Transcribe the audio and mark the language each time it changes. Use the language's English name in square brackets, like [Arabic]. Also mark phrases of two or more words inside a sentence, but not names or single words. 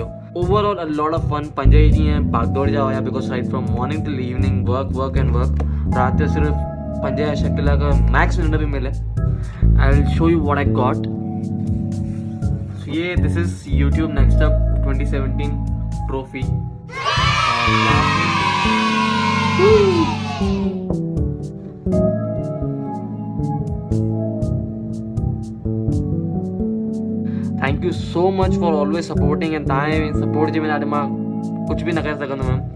[English] Overall a lot of fun. [Sindhi] 5 ॾींहं भागदौड़ जा हुया [English] because right from morning till evening work and work. [Sindhi] रात जो सिर्फ़ 5 या 6 कलाक मैक्स निंड भी मिले. [English] I will show you what I got. So yeah, this is YouTube NextUp 2017 trophy. Thank you so much for always supporting and support [Sindhi] جي مان ڪجهه ڀي نه ڪري سگهندو [English] ma'am.